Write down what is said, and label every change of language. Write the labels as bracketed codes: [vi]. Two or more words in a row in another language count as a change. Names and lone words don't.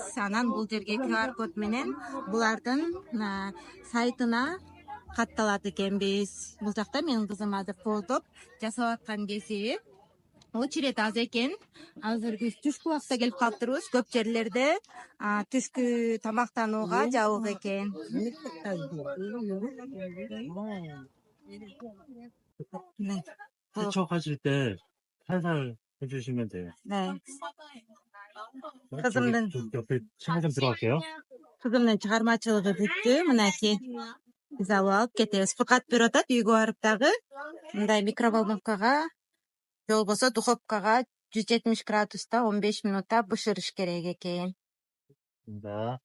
[ky] Анан бул жерге QR код менен булардын сайтына катталат экенбиз. Бул жакта менин кызым азыр кооздоп жасап аткан кези. Очерет аз экен. Азыр биз түшкү убакта келип калыптырбыз. Көп жерлерде түшкү тамактанууга жабык экен. [ko] 세척하실 때 살살 해주시면 돼요. 네. 저기 [ky] Кызымдын [ko] 옆에 창에 좀 들어갈게요. [ky] чыгармачылыгы бүттү. Мынакей биз алып кетебиз. Фыркат берип атат үйгө барып дагы. Мындай микроволновкага же болбосо духовкага 170 градуста 15 минутта бышырыш керек экен. Да.